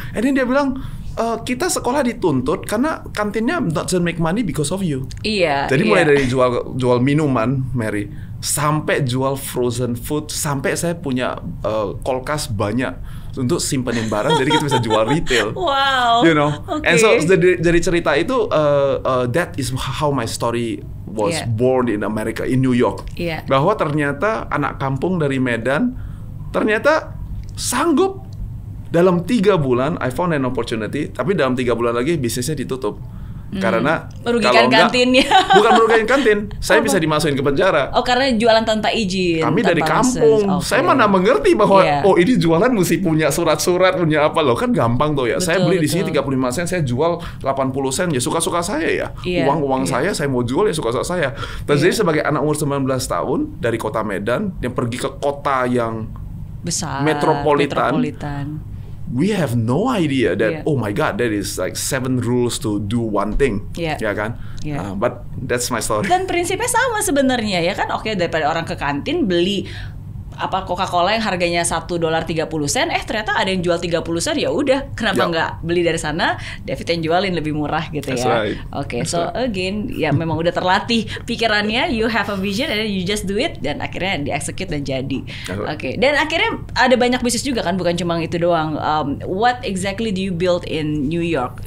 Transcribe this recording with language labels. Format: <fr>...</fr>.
<id>And then dia bilang, kita sekolah dituntut karena kantinnya</id> <en>doesn't make money because of you.</en> <id>Jadi mulai dari jual minuman, Mary, sampai jual frozen food, sampai saya punya kulkas banyak untuk simpenin barang, jadi kita bisa jual retail. Wow.</id> <en>You know. And so</en> <id>dari cerita itu,</id> <en>that is how my story was born in America, in New York.</en> <id>Bahwa ternyata anak kampung dari Medan ternyata sanggup. Dalam 3 bulan,</id> <en>I found an opportunity.</en> <id>Tapi dalam 3 bulan lagi bisnisnya ditutup. Karena merugikan kantinnya. Bukan merugikan kantin, saya bisa dimasukin ke penjara. Karena jualan tanpa izin. Kami dari kampung. Saya mana mengerti bahwa ini jualan mesti punya surat-surat, punya apa loh, kan gampang tuh ya. Betul, saya beli di sini 35 sen, saya jual 80 sen, ya suka-suka saya ya. Uang saya mau jual ya suka-suka saya. Dan jadi sebagai anak umur 19 tahun dari kota Medan yang pergi ke kota yang besar, metropolitan.</id> <en>We have no idea that oh my God, that is like 7 rules to do one thing,</en> <id>ya kan?</id> <en>But that's my story.</en> <id>Dan prinsipnya sama sebenarnya ya kan? Oke, daripada orang ke kantin beli Coca-Cola yang harganya $1.30, ternyata ada yang jual 30 sen, ya udah, kenapa nggak beli dari sana? David yang jualin lebih murah gitu ya.</id> <en>So again,</en> <id>ya memang udah terlatih pikirannya,</id> <en>you have a vision and then you just do it,</en> <id>dan akhirnya di-execute dan jadi. Dan akhirnya ada banyak bisnis juga kan, bukan cuma itu doang.</id> <en>What exactly do you build in New York?</en>